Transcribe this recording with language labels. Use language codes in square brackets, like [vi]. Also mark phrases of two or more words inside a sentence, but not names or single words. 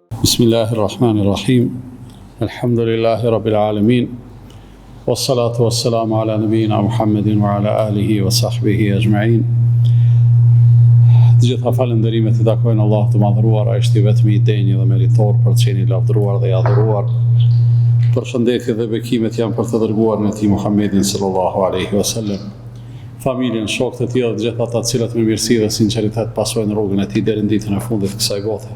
[ar] بسم الله الرحمن الرحيم. الحمد لله رب العالمين. والصلاة والسلام على نبينا محمد وعلى آله وصحبه أجمعين. [sq] Të gjitha falënderimet I takojnë Allahut të madhëruar, ai është I vetmi I denjë dhe meritor për të qenë I lavdëruar dhe I adhuruar. Përshëndetje dhe bekimet janë për të dërguar në Ti Muhammedin [ar] صلى الله عليه وسلم. [sq] Familjen, shokët e tij dhe të gjitha ata të cilët me mirësi dhe sinqeritet pasojnë rrugën e tij deri në ditën e fundit të kësaj bote.